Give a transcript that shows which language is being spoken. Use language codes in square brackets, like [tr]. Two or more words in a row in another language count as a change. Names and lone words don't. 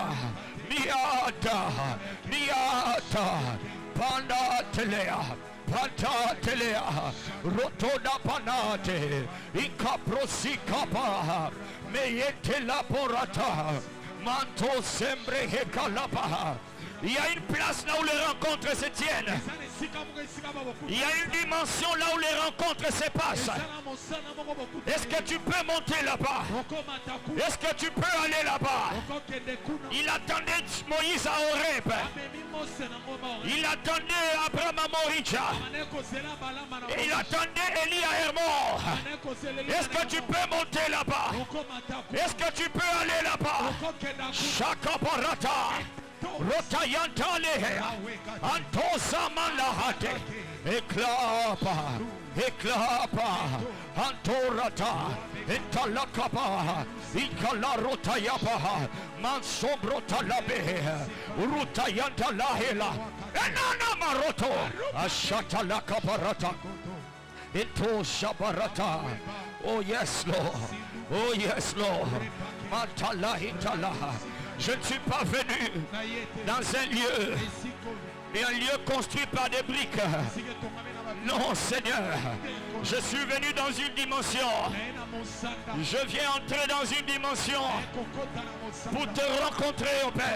[fr] Niata, Niata, Panda Telea, Panta Telea, Rotoda Panate, Incaprosikapa, Meyete Laborata, Manto Sembre Hekalapa. Il y a une place là où les rencontres se tiennent. Il y a une dimension là où les rencontres se passent. Est-ce que tu peux monter là-bas? Est-ce que tu peux aller là-bas? Il attendait Moïse à Horeb. Il attendait Abraham à Moricha. Et il attendait Élie à Hermon. Est-ce que tu peux monter là-bas? Est-ce que tu peux aller là-bas? Shakaparata. Rotayanta lehea. Antosa malahate. Eklapa. Eklapa. Antorata. Entalakapa. Ikala rotayapa. Mansobrota labe. Rutayanta lahela. Enana maroto. Ashata lakaparata. Into shabarata. [en] Oh yes Lord. Oh yes Lord. Matala hitala. [fr] Je ne suis pas venu dans un lieu et un lieu construit par des briques. Non, Seigneur, je suis venu dans une dimension. Je viens entrer dans une dimension pour te rencontrer, au Père.